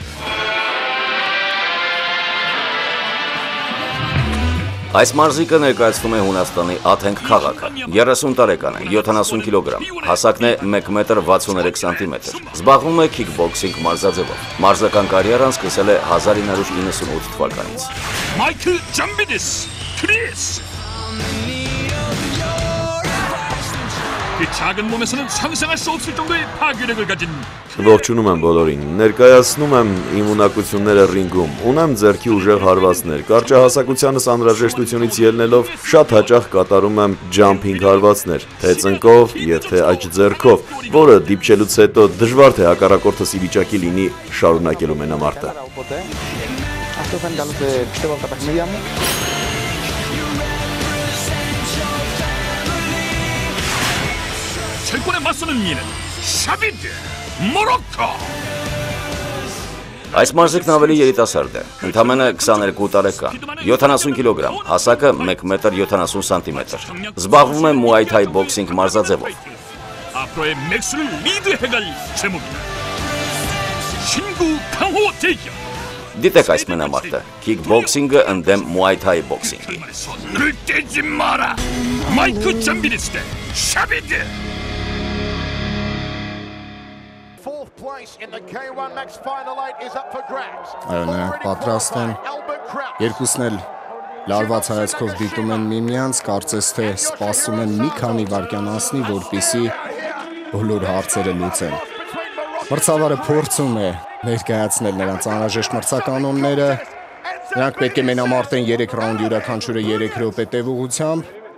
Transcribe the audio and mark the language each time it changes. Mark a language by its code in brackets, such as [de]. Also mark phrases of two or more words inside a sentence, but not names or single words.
[hy] Այս մարզիկը ներկայացնում է Հունաստանի Աթենք քաղաքը, 30 տարեկան է, 70 կիլոգրամ, հասակն է 1 մետր 63 սանտիմետր, զբաղվում է քիքբոքսինգ մարզաձևով, մարզական կարիերան սկսել է 1998 թվականից։ [ko] Michael Jambidis, Chris 그 작은 몸에서는 상상할 수 없을 정도의 파괴력을 가진 [hy] Ողջունում եմ բոլորին։ Ներկայացնում եմ իմ ունակությունները ռինգում։ Ունեմ ձեռքի ուժեղ հարվածներ։ Կարճահասակությանս անհրաժեշտությունից ելնելով շատ հաճախ կատարում եմ ջամփինգ հարվածներ, թե ծնկով, եթե աջ ձեռքով, որը դիպչելուց հետո դժվար թե հակառակորդս ի վիճակի լինի շարունակելու մենամարտը։ [el] Αυτό θα είναι καλό πιστεύω από τα παιχνίδια μου. [ko] 철권에 맞서는 이는 샤비드 모로코. [hy] Այս մարզիկն ավելի երիտասարդ է, ընդամենը 22 տարեկան, 70 կիլոգրամ, հասակը 1 մետր 70 սանտիմետր։ Զբաղվում է Muay Thai boxing մարզաձևով։ [ko] 앞으로의 맥스를 리드해갈 제목이다. 신구 강호 대결. [hy] Դիտեք այս մենամարտը, kickboxing-ը ընդդեմ Muay Thai boxing-ի։ [ko] 손을 떼지 마라. 마이크 잠비리스 대 샤비드. [en] Fourth place in the K1 Max Final 8 is up for grabs. [hy] Այո, նրանք պատրաստ են։ Երկուսն էլ լարված հայացքով դիտում են միմյանց, կարծես թե սպասում են մի քանի վայրկյան անցնի, որպեսզի բոլոր հարցերը լուծեն։ Մրցավարը փորձում է ներկայացնել նրանց անհրաժեշտ մրցականոնները։ Նրանք պետք է մենամարտեն 3 ռաունդ յուրաքանչյուրը 3 րոպե տևողությամբ։